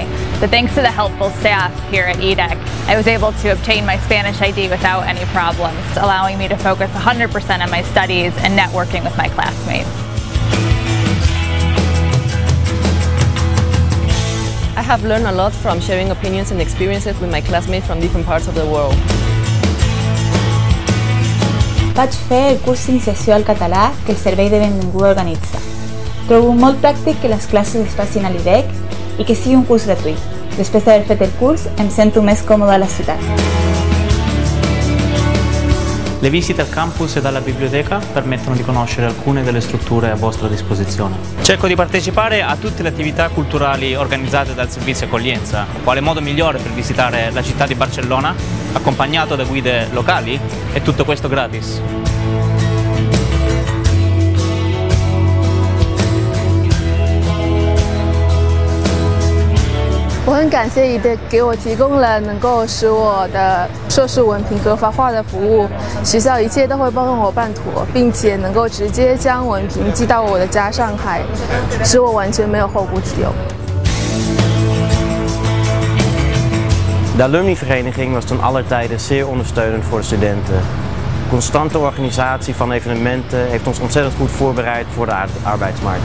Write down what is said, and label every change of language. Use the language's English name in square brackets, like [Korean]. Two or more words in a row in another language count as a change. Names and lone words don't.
[English] But thanks to the helpful staff here at EDEC, I was able to obtain my Spanish ID without any problems, allowing me to focus 100% on my studies and networking with my classmates. I have learned a lot from sharing opinions and experiences with my classmates from different parts of the world. [Catalan] Vaig fer el curs d'iniciació al català que el Servei de Benvinguda organitza. Trobo molt pràctic que les classes es facin a l'IDEC i que sigui un curs gratuït. Després d'haver fet el curs, em sento més còmoda a la ciutat. [Italian] Le visite al campus e alla biblioteca permettono di conoscere alcune delle strutture a vostra disposizione. Cerco di partecipare a tutte le attività culturali organizzate dal servizio accoglienza. Quale modo migliore per visitare la città di Barcellona, accompagnato da guide locali, e tutto questo gratis. [Chinese] 我很感谢EDEC给我提供了能够使我的硕士文凭合法化的服务，学校一切都会帮我办妥，并且能够直接将文凭寄到我的家上海，使我完全没有后顾之忧。 [Dutch] De alumnivereniging was ten aller tijde zeer ondersteunend voor de studenten. Constante organisatie van evenementen heeft ons ontzettend goed voorbereid voor de arbeidsmarkt.